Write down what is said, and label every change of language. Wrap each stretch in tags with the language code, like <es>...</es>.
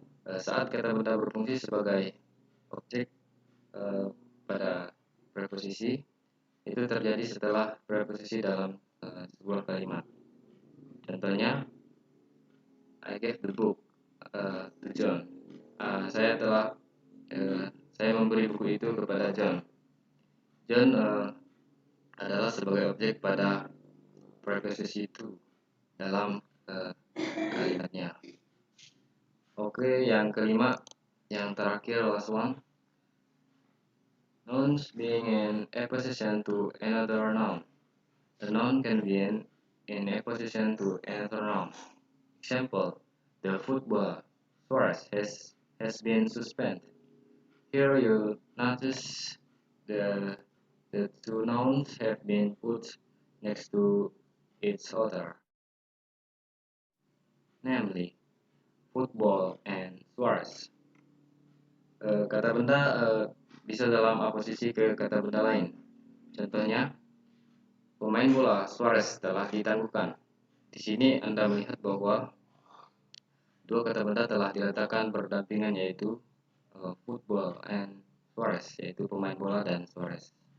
<id>Saat kata benda berfungsi sebagai objek pada preposisi, itu terjadi setelah preposisi dalam sebuah kalimat. Contohnya,</id> <en>I gave the book to John.</en> <id>Saya memberi buku itu kepada John. John adalah sebagai objek pada preposisi to dalam kalimatnya. Oke, yang kelima, yang terakhir,</id> <en>last one. Nouns being in apposition to another noun. A noun can be in apposition to another noun. Example, the football Suarez has been suspended. Here you notice the two nouns have been put next to each other, namely football and Suarez.</en> <id>Kata benda bisa dalam aposisi ke kata benda lain. Contohnya, pemain bola Suarez telah ditangguhkan. Di sini Anda melihat bahwa dua kata benda telah diletakkan berdampingan, yaitu</id> <en>football and Suarez,</en> <id>yaitu pemain bola dan Suarez.</id>